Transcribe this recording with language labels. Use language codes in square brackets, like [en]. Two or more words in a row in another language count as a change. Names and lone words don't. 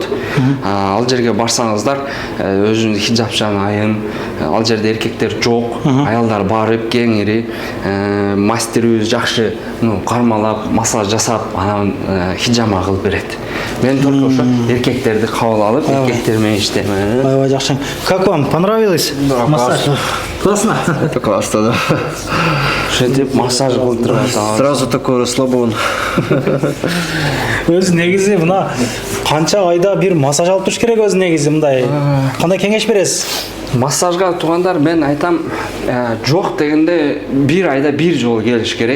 [ky] Ал жерге барсаңыздар, өзүнүн хиджапчан айым, ал жерде эркектер жок, аялдар барып кеңири, мастерибиз жакшы кармалап, массаж жасап, анан хиджама кылып берет. Мен только ошо эркектерди кабыл алып, эркектер менен иштейм. Аябай жакшы. [ru] Как вам понравилось? Массаж. Классно? Это классно, да. [ky] Ушинтип массаж кылып турат. [ru] Сразу такой расслабон. [ky] Өзү негизи мына канча айда бир массаж алып туруш керек өзү негизи мындай. Кандай кеңеш бересиз? Массажга туугандар мен айтам, жок дегенде бир айда бир жолу келиш керек.